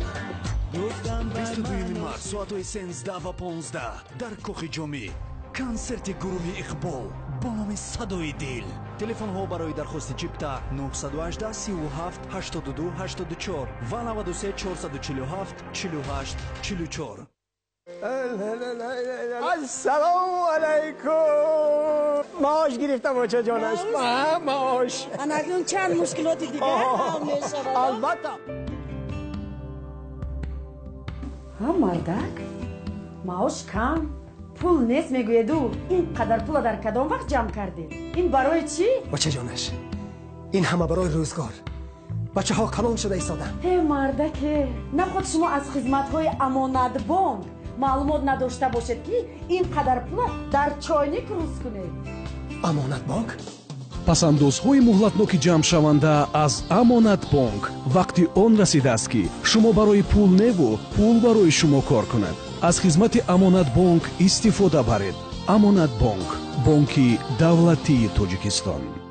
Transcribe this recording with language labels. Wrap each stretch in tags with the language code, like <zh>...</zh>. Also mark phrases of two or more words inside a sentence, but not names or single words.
<tg>22 март соатҳои 13 ва 15 дар кохи ҷомӣ консерти гурӯҳи Иқбол бо номи садои дил. телефонҳо барои дархости чипта 918 37 82 84 ва 93 447 48 44.</tg> <ar>السلام علیکم.</ar> <fa>معاش گرفتم آجا جانش. معاش اکنون چند مشکلاتی دیگه هم میشه. البته. ها مردک معاش کم پول نیست میگوید او اینقدر پول در کدام وقت جمع کردی؟ این برای چی؟ بچه جانش این همه برای روزگار. بچه ها کلان شده ایستادن. هی مردک نخود شما از خدمت های امانت بانک معلومات نداشته باشید که اینقدر پول در چایnik روز کنید. امانت بانک؟</fa> <tg>пасандозҳои муҳлатноки ҷамъшаванда аз амонат бонк вақти он расидааст ки шумо барои пул неву пул барои шумо кор кунад. аз хизмати амонат бонк истифода баред. амонат бонк бонки давлатии тоҷикистон.</tg>